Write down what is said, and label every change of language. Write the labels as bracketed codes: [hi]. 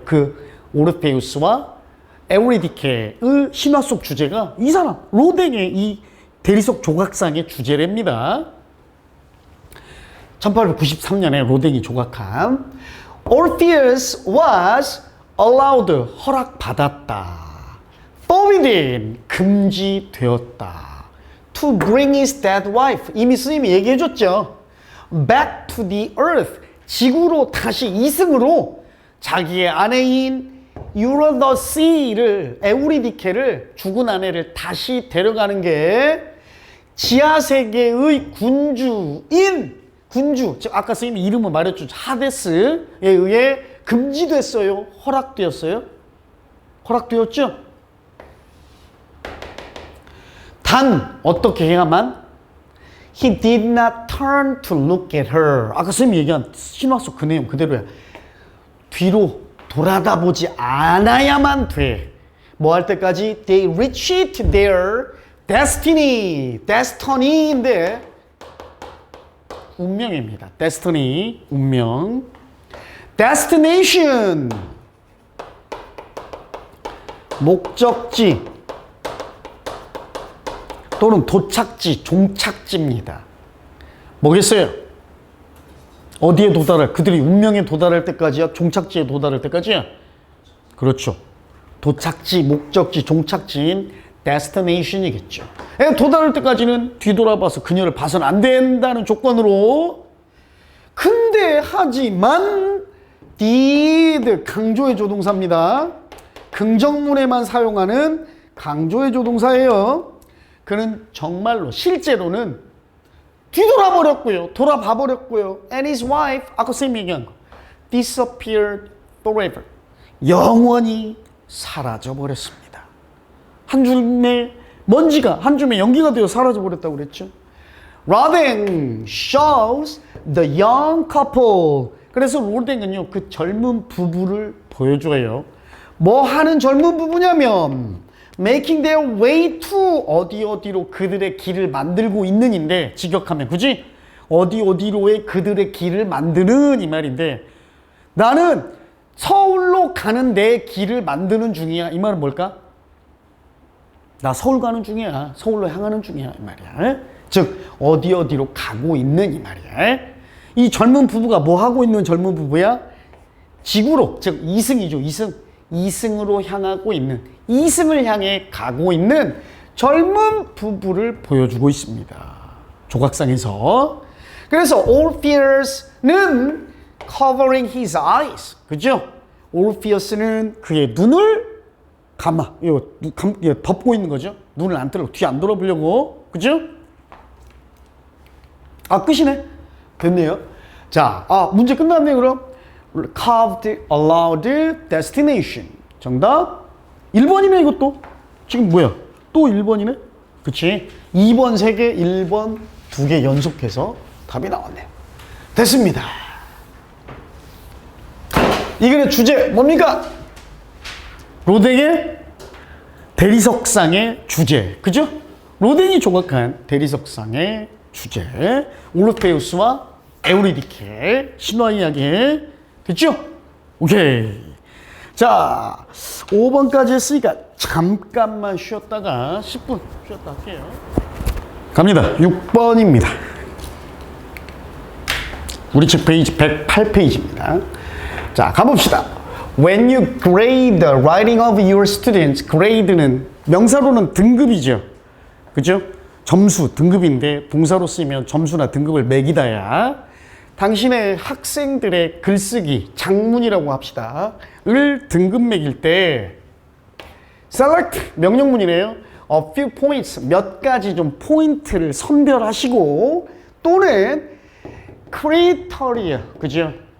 [ko] 그 오르페우스와 에우리디케의 신화 속 주제가 이 사람, 로댕의 이 대리석 조각상의 주제랍니다. 1893년에 로댕이 조각한 [en] Orpheus was allowed, [ko] 허락받았다. forbidden, 금지되었다. [en] to bring his dead wife, [ko] 이미 스님이 얘기해줬죠. [en] back to the earth, [ko] 지구로 다시 이승으로 자기의 아내인 유라더시를, 에우리디케를, 죽은 아내를 다시 데려가는 게 지하세계의 군주, 즉 아까 선생님이 이름을 말했죠. 하데스에 의해 금지됐어요? 허락되었어요? 허락되었죠? 단 어떻게 해야만? [en] He did not turn to look at her. [ko] 아까 선생님이 얘기한 신화 속 그 내용 그대로야. 뒤로 돌아다보지 않아야만 돼. 뭐 할 때까지? [en] They reached their destiny. [ko] destiny인데 운명입니다. destiny, 운명. destination, 목적지 또는 도착지, 종착지입니다. 뭐겠어요? 어디에 도달할, 그들이 운명에 도달할 때까지야? 종착지에 도달할 때까지야? 그렇죠. 도착지, 목적지, 종착지인 destination이겠죠. 도달할 때까지는 뒤돌아봐서 그녀를 봐서는 안 된다는 조건으로. 근데 하지만 did, 강조의 조동사입니다. 긍정문에만 사용하는 강조의 조동사예요. 그는 정말로, 실제로는 뒤돌아버렸고요. 돌아봐버렸고요. [en] And his wife, [ko] 아까 선생님이 얘기한 거, [en] disappeared forever. [ko] 영원히 사라져버렸습니다. 한 줌의 먼지가, 한 줌의 연기가 되어 사라져버렸다고 그랬죠. [en] 로댕 shows the young couple. [ko] 그래서 로댕은요, 그 젊은 부부를 보여줘요. 뭐 하는 젊은 부부냐면 [en] making their way to, [ko] 어디로 그들의 길을 만들고 있는인데, 직역하면 그지? 어디로의 그들의 길을 만드는 이 말인데, 나는 서울로 가는 내 길을 만드는 중이야. 이 말은 뭘까? 나 서울 가는 중이야. 서울로 향하는 중이야. 이 말이야. 즉 어디로 가고 있는 이 말이야. 이 젊은 부부가 뭐 하고 있는 젊은 부부야? 지구로, 즉 이승이죠. 이승으로 향하고 있는, 이승을 향해 가고 있는 젊은 부부를 보여주고 있습니다. 조각상에서. 그래서 Orpheus는 [en] covering his eyes, [ko] 그죠? Orpheus는 그의 눈을 감아, 이거 덮고 있는 거죠. 눈을 안 뜨려고, 뒤 안 돌아보려고, 그죠? 아, 끝이네. 됐네요. 자, 문제 끝났네요. [en] 그럼 carved allowed destination. [ko] 정답 1번이네. 이것도 지금 뭐야? 또 1번이네. 그치? 2번 3개, 1번 2개 연속해서 답이 나왔네요. 됐습니다. 이 글의 주제 뭡니까? 로댕의 대리석상의 주제. 그죠? 로댕이 조각한 대리석상의 주제. 오르페우스와 에우리디케. 신화 이야기. 됐죠? 오케이. 자, 5번까지 했으니까 잠깐만 쉬었다가 10분 쉬었다 할게요. 갑니다. 6번입니다. 우리 책 페이지 108페이지입니다. 자, 가봅시다. [en] When you grade the writing of your students, [ko] grade는 명사로는 등급이죠. 그죠? 점수, 등급인데 동사로 쓰이면 점수나 등급을 매기다야. 당신의 학생들의 글쓰기, 작문이라고 합시다. 을 등급 매길 때 select, 명령문이네요. [en] A few points, [ko] 몇 가지 좀 포인트를 선별하시고 또는 criteria, 그죠?